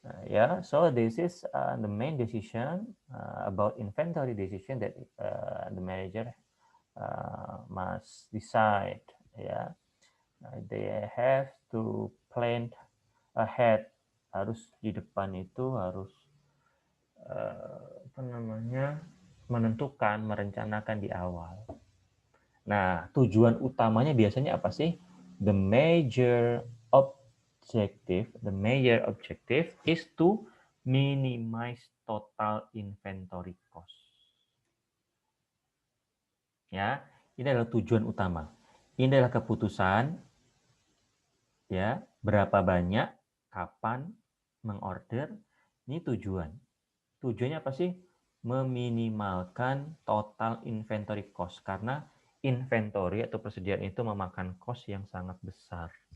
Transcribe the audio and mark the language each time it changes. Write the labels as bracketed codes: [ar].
[en] Yeah, so this is the main decision about inventory decision that the manager must decide. Yeah, they have to plan ahead. [id] Harus di depan itu harus apa namanya? menentukan, merencanakan di awal. Nah, tujuan utamanya biasanya apa sih? [en] The major objective is to minimize total inventory cost. [id] Ya, ini adalah tujuan utama. Ini adalah keputusan, ya, berapa banyak, kapan, mengorder, ini tujuan. Tujuannya apa sih? Meminimalkan total inventory cost, karena inventory atau persediaan itu memakan cost yang sangat besar.